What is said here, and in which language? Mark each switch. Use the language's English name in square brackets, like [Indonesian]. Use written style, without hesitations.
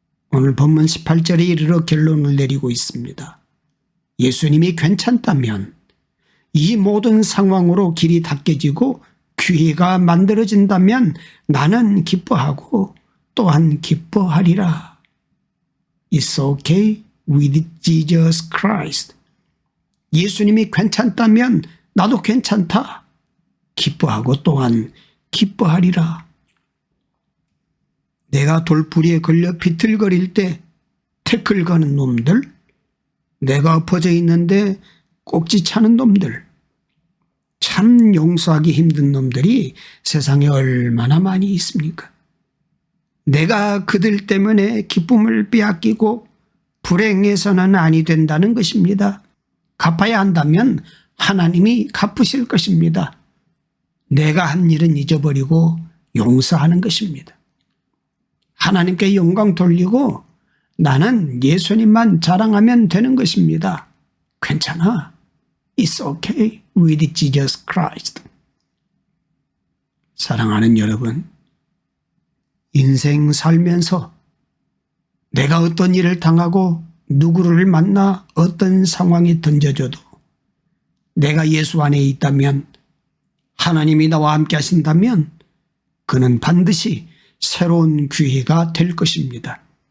[Korean] 오늘 본문 18절에 이르러 결론을 내리고 있습니다. 예수님이 괜찮다면 이 모든 상황으로 길이 닦여지고 기회가 만들어진다면 나는 기뻐하고 또한 기뻐하리라. [English] It's okay with Jesus Christ. [Korean] 예수님이 괜찮다면 나도 괜찮다. 기뻐하고 또한 기뻐하리라. 내가 돌부리에 걸려 비틀거릴 때 태클 거는 놈들, 내가 엎어져 있는데 꼭지 차는 놈들, 참 용서하기 힘든 놈들이 세상에 얼마나 많이 있습니까? 내가 그들 때문에 기쁨을 빼앗기고 불행해서는 아니 된다는 것입니다. 갚아야 한다면 하나님이 갚으실 것입니다. 내가 한 일은 잊어버리고 용서하는 것입니다. 하나님께 영광 돌리고 나는 예수님만 자랑하면 되는 것입니다. 괜찮아. [English] It's okay with Jesus Christ. [Korean] 사랑하는 여러분, 인생 살면서 내가 어떤 일을 당하고 누구를 만나 어떤 상황에 던져져도 내가 예수 안에 있다면, 하나님이 나와 함께 하신다면 그는 반드시 새로운 기회가 될 것입니다.